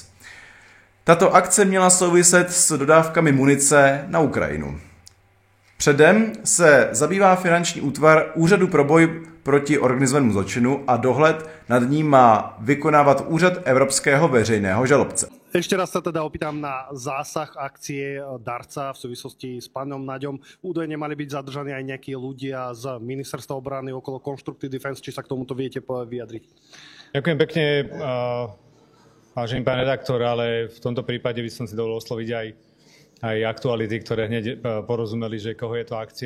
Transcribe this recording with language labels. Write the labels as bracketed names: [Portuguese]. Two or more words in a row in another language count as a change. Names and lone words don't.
[Czech] Tato akce měla souviset s dodávkami munice na Ukrajinu. Předem se zabývá finanční útvar Úřadu pro boj proti organizovanému zločinu a dohled nad ním má vykonávat Úřad Evropského veřejného žalobce. [Slovak] Ešte raz sa teda opýtam na zásah akcie Darca v súvislosti s pánom Naďom. Údajne mali byť zadržaní aj nejakí ľudia z Ministerstva obrany okolo Constructive Defense, či sa k tomuto viete vyjadriť? Ďakujem pekne, vážený pán redaktor, ale v tomto prípade by som si dovolil osloviť aj aktuality, ktoré hneď porozumeli, že koho je to akcia.